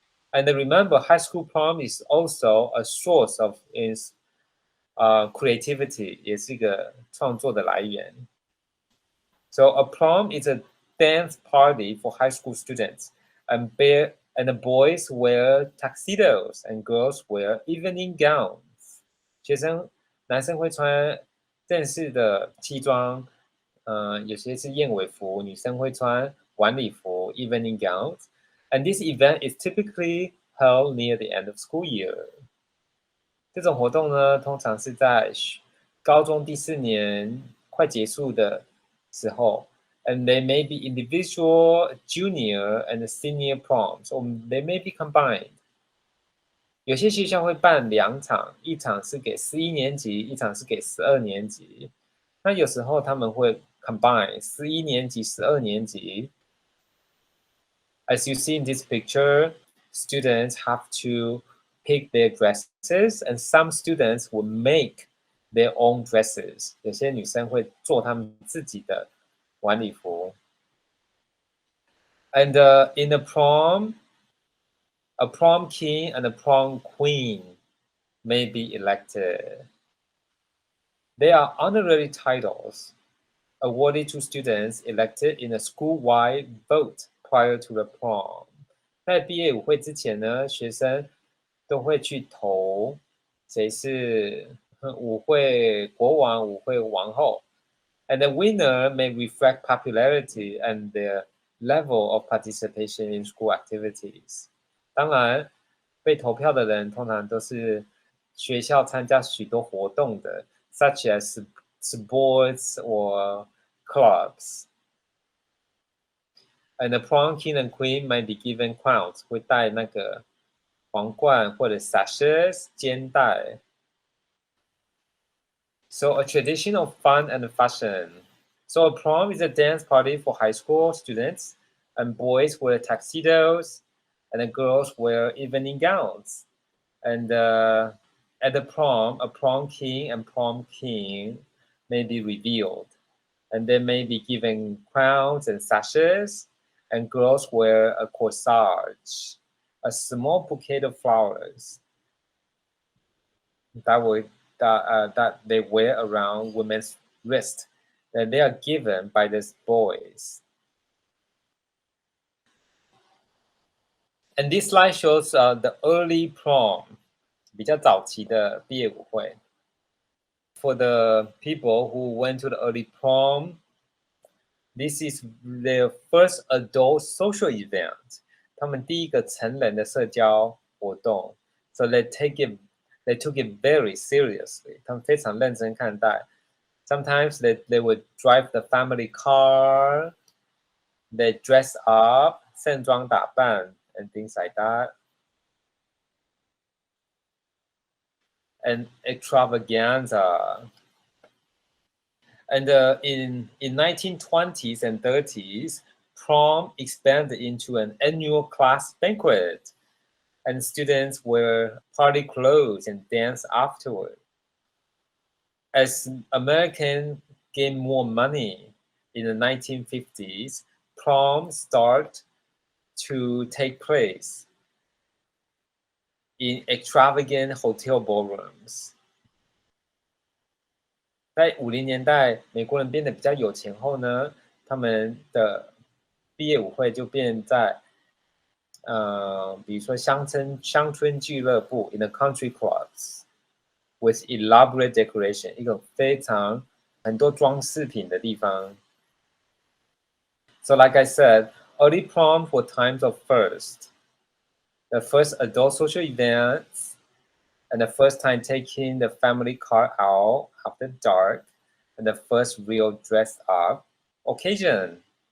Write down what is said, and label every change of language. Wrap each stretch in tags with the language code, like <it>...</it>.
<en>And remember, high school prom is also a source of creativity</en> <zh>也是一个创作的来源。</zh> <en>So a prom is a dance party for high school students, and the boys wear tuxedos and girls wear evening gowns.</en> <zh>男生会穿正式的西装，有些是燕尾服，女生会穿晚礼服</zh> <en>evening gowns. And this event is typically held near the end of school year.</en> <zh>这种活动呢，通常是在高中第4年快结束的时候。</zh> <en>And they may be individual, junior, and senior proms, or they may be combined.</en> <zh>有些学校会办2场，一场是给11年级，一场是给12年级。那有时候他们会 combine 11年级、12年级。</zh> <en>As you see in this picture, students have to pick their dresses, and some students will make their own dresses.</en> <zh>有些女生会做她们自己的晚礼服。</zh> <en>And in the prom, a prom king and a prom queen may be elected. They are honorary titles awarded to students elected in a school-wide vote prior to the prom.</en> <zh>在毕业舞会之前呢，学生都会去投谁是舞会国王、舞会王后。</zh> <en>And the winner may reflect popularity and their level of participation in school activities.</en> <zh>当然，被投票的人通常都是学校参加许多活动的 ，</zh> <en>such as sports or clubs. And the prom king and queen might be given crowns.</en> <zh>会戴那个皇冠或者 sashes 肩带。</zh> <en>So a tradition of fun and fashion. So a prom is a dance party for high school students, and boys wear tuxedos, and the girls wear evening gowns. And at the prom, a prom king and prom king may be revealed, and they may be given crowns and sashes, and girls wear a corsage, a small bouquet of flowers that they wear around women's wrist, that they are given by these boys. And this slide shows the early prom,</en> <zh>比较早期的毕业舞会。</zh> <en>For the people who went to the early prom, this is their first adult social event.</en> <zh>他们第一个成人的社交活动。</zh> <en>So they took it very seriously.</en> <zh>他们非常认真看待。</zh> <en>Sometimes they would drive the family car. They dress up,</en> <zh>盛装打扮</zh> <en>and things like that. And extravaganza. And in 1920s and 30s, prom expanded into an annual class banquet, and students wear party clothes and dance afterward. As Americans gained more money in the 1950s, prom started to take place in extravagant hotel ballrooms.</en> <zh>在50年代，美国人变得比较有钱后呢，他们的毕业舞会就变在比如说乡村俱乐部</zh> <en>in the country clubs with elaborate decoration，</en> <zh>一个非常很多装饰品的地方。</zh> <en>So like I said, early prom were times of first. The first adult social events, and the first time taking the family car out after dark, and the first real dressed up occasion.</en>